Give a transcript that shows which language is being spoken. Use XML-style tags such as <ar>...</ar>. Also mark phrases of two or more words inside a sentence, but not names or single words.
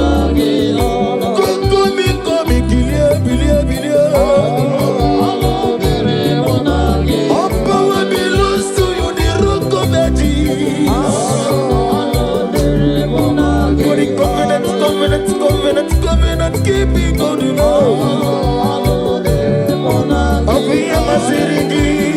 <en>Come, come, come,</en> <ig>kilie, bilie, bilie.</ig> <en>All power belongs to you, the rock of ages. For the covenant, covenant, covenant, covenant, keeping God, you know. Of the Amazighi,</en>